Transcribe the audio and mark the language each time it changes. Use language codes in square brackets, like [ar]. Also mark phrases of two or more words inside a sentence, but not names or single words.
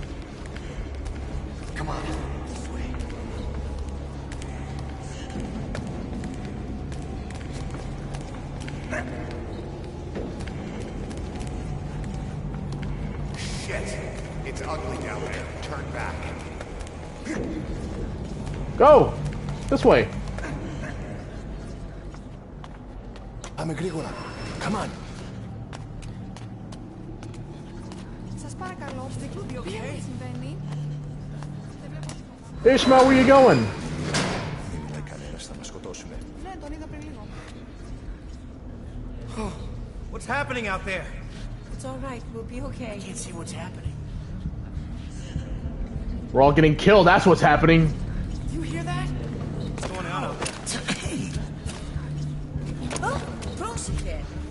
[en] Come on, this way. Shit! It's ugly down there. Turn back. Go! This way. [el] Πάμε γρήγορα. [en] Come on. [el] Σας παρακαλώ, τι συμβαίνει? [en] Ishmael, where you going? [el] Κανένας θα μας σκοτώσουνε. Ναι, τον είδα πριν λίγο. [en] What's happening out there? It's all right. We'll be okay. Can't see what's happening. We're all getting killed, that's what's happening. You hear that? What's going on out there? Oh, close again.